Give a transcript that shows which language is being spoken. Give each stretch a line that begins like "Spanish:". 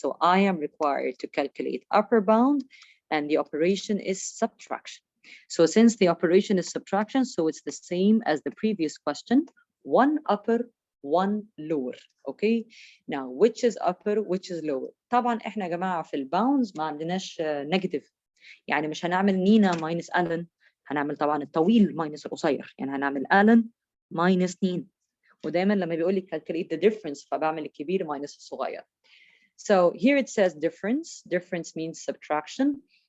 English: So I am required to calculate upper bound, and the operation is subtraction. So since the operation is subtraction, so it's the same as the previous question, one upper, one lower. Okay, now which is upper, which is lower?
Arabic: طبعا احنا يا جماعه في الباوندز ما عندناش نيجاتيف. يعني مش هنعمل نينا ماينس ألان، هنعمل طبعا الطويل ماينس القصير. يعني هنعمل ألان ماينس نين. ودايما لما بيقول لي
English: calculate the difference
Arabic: فبعمل الكبير minus الصغير.
English: So here it says difference. Difference means subtraction.